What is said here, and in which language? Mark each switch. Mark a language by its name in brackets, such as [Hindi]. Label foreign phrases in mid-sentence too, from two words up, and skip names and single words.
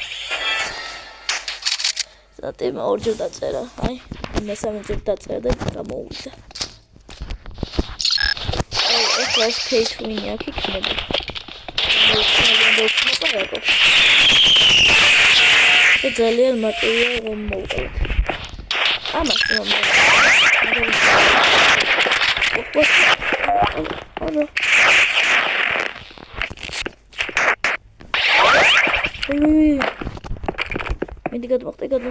[Georgian] ზატემ ორჯერ დაწერა. აი, მესამეჯერ დაწერა და გამოვიდა. ეს [English] pay to win [Georgian] აქ იქნება. და ძალიან მარტივია რომ მოვყავთ. ამას რომ მიდი გადმოხტი.